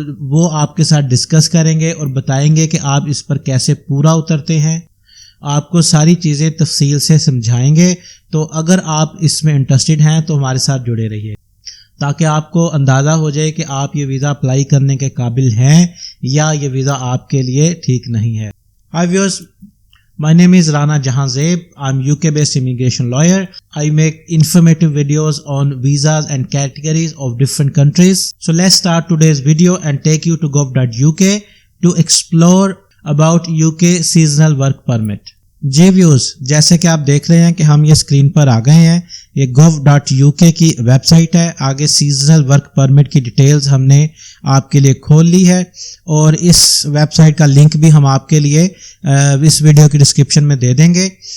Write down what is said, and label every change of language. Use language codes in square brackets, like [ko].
[ur] وہ آپ کے ساتھ ڈسکس کریں گے اور بتائیں گے کہ آپ اس پر کیسے پورا اترتے ہیں۔ آپ کو ساری چیزیں تفصیل سے سمجھائیں گے، تو اگر آپ اس میں انٹرسٹڈ ہیں تو ہمارے ساتھ جڑے رہیے تاکہ آپ کو اندازہ ہو جائے کہ آپ یہ ویزا اپلائی کرنے کے قابل ہیں یا یہ ویزا آپ کے لیے ٹھیک نہیں ہے۔ [en] Hi viewers, my name is Rana Jahan Zeb. I'm UK based immigration lawyer. I make informative videos on visas and categories of different countries. So let's start today's video and take you to gov.uk to explore about UK seasonal work permit. [ur] جی views, جیسے کہ آپ دیکھ رہے ہیں کہ ہم یہ screen پر آ گئے ہیں، یہ gov.uk کی ویب سائٹ ہے۔ آگے سیزنل ورک پرمٹ کی ڈیٹیلز ہم نے آپ کے لیے کھول لی ہے اور اس ویب سائٹ کا لنک بھی ہم آپ کے لیے اس ویڈیو کی ڈسکرپشن میں دے دیں گے۔